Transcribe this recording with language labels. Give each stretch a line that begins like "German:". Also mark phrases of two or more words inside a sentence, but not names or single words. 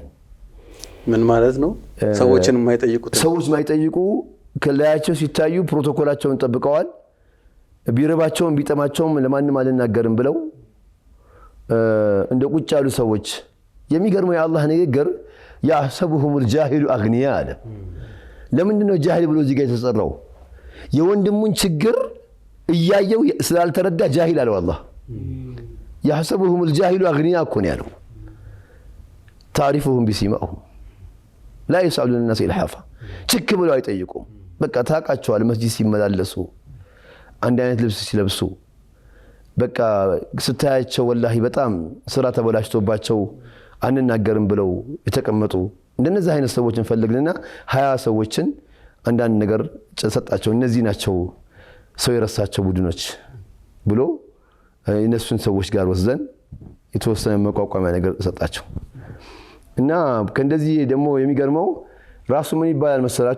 Amharic: ምን ማለት ነው? ሰዎችን የማይጠይቁት ሰዎች የማይጠይቁ ከላያቸው ሲታዩ ፕሮቶኮላቸውን ጠብቀዋል። ቢረባቸውም ቢጠማቸውም ለማንም አልናገርም ብለው እንደ ቁጭ ያሉ ሰዎች። የሚገርመው የአላህ ንግግር
Arabic: يحسبهم الجاهل أغنياء
Amharic: አለ። ለምንድነው ጃሂል ብሎ እዚህ ጋር የተሰራው? የወንድሙን ችግር እያየው ስላልተረዳ ጃሂል አለው አላህ።
Arabic: يحسبهم الجاهل أغنياء
Amharic: እኮ ነው ያለው።
Arabic: تعرفهم بسيماهم لا يسألون الناس إلحافا
Amharic: ችክ ብለው አይጠይቁም። በቃ ታቃቸዋል። መስጂድ ሲመላለሱ አንድ አይነት ልብስ ሲለብሱ በቃ ስታያቸው ወላሂ በጣም ስራ ተበላሽቶባቸው አንናገርም ብለው የተቀመጡ እንደነዚህ አይነት ሰዎችን ፈልግንና 20 ሰዎችን አንዳንድ ነገር ሰጣቸው። እነዚህ ናቸው ሰው የረሳቸው ቡድኖች ብሎ እነሱን ሰዎች ጋር ወስደን የተወሰነ መቋቋሚያ ነገር ሰጣቸው። እና ከእንደዚህ ደግሞ የሚገርመው ራሱ ምን ይባላል መሰላችሁ?